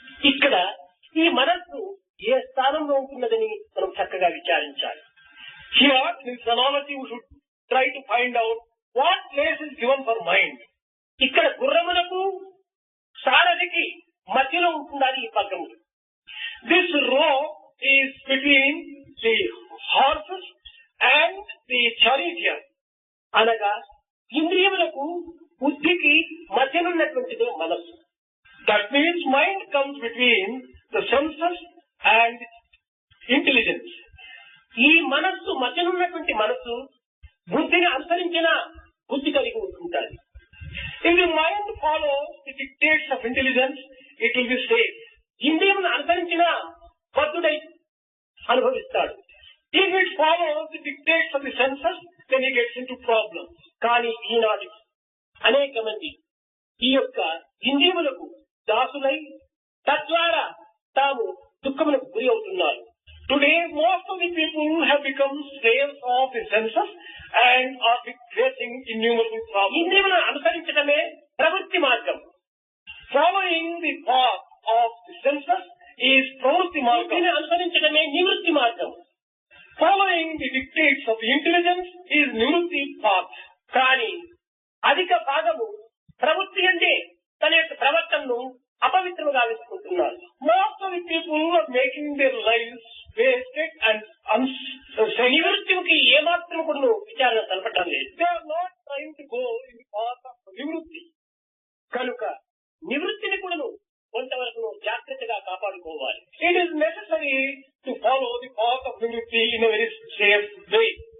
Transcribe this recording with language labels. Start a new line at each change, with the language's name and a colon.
Telugu: ఇక్కడ ఈ మనస్సు ఏ స్థానంలో ఉంటున్నదని మనం చక్కగా విచారించాలి.
English: Here, in this analogy, we should try to find out what place is given for mind.
Telugu: ఇక్కడ గుర్రములకు సారథికి మధ్యలో ఉంటున్నది ఈ పగ్గములు.
English: This rope is between the horses and the charioteer.
Telugu: అనగా ఇంద్రియములకు బుద్ధికి మధ్యనున్నటువంటిదే మనస్సు.
English: That means mind comes between the senses and intelligence.
Telugu: ఈ మనస్సు మధ్యనున్నటువంటి మనస్సు బుద్ధిని అనుసరించిన బుద్ధి కలిగి ఉంటుంటారు.
English: If the mind follows the dictates of intelligence, it will be safe.
Telugu: ఇంద్రియమును అనుసరించిన బద్ధుడై అనుభవిస్తాడు.
English: If it follows the dictates of the senses, then he gets into problems.
Telugu: కానీ ఈనాడు అనేక మంది ఈ యొక్క ఇంద్రియములకు దాసులై తద్వారా తాము దుఃఖములకు గురి అవుతున్నారు.
English: Today, most of the people have become slaves of the senses and are facing innumerable problems.
Telugu: ఇంద్రియములను అనుసరించడమే ప్రవృత్తి మార్గం.
English: Following the path of the senses is pravrutti margam.
Telugu: బుద్ధిని అనుసరించడమే నివృత్తి మార్గం.
English: Following the dictates of the intelligence is nivrutti path.
Telugu: కానీ అధిక భాగము ప్రవృత్తి అంటే తన యొక్క ప్రవర్తనను అపవిత్రముగా వేసుకుంటున్నారు.
English: Most of the people are making their lives wasted and
Telugu: నివృత్తికి ఏమాత్రం కూడా విచారణ తెలపటం లేదు.
English: They are not trying to go in the path of nivrutti.
Telugu: కనుక నివృత్తిని కూడా కొంతవరకు జాగ్రత్తగా కాపాడుకోవాలి.
English: It is necessary to follow the path of nivrutti in a very safe way.